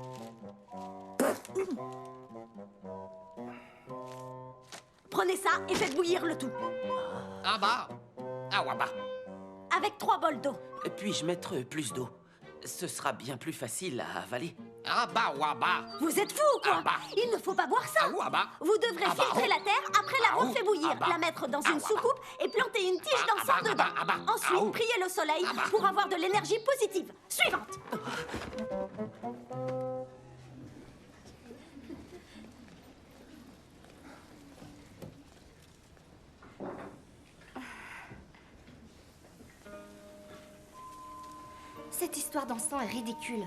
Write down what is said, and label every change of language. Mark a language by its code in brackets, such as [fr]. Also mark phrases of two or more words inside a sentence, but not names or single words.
[fr] Prenez ça et faites bouillir le tout. Aba, awaba. Avec 3 bols d'eau. Puis-je mettre plus d'eau? Ce sera bien plus facile à avaler. Aba, waba. Vous êtes fou, quoi? Aba. Il ne faut pas boire ça. Awaba. Vous devrez Aba. filtrer la terre après l'avoir Aou. fait bouillir, Aba. la mettre dans une Awaba. soucoupe et planter une tige Aba, d'encens aba, dedans. aba, aba. Ensuite, Aou. priez le soleil Aba. pour avoir de l'énergie positive. Suivante. Cette histoire d'encens est ridicule.